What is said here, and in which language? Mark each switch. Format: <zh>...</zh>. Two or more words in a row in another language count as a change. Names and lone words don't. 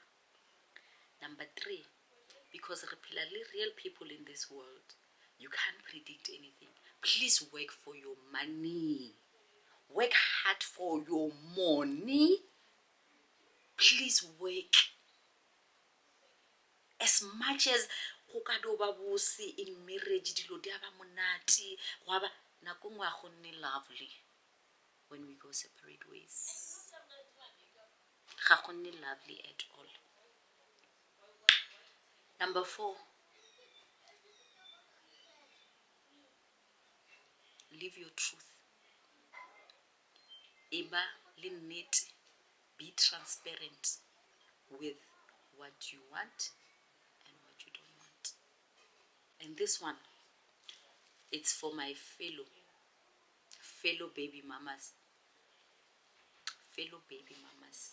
<en>Number 3, because real people in this world, you can't predict anything. Please work for your money. Work hard for your money. Please work as much as in marriage</en> <tn>dilo di aba monate go aba nako ngwa go nne</tn> <en>lovely when we go separate ways.</en> <tn>Ga go nne</tn> <en>lovely at all. Number 4, live your truth.</en> <tn>Iba le nnete,</tn> <en>be transparent with what you want and what you don't want. And this one, it's for my fellow baby mamas. Fellow baby mamas.</en>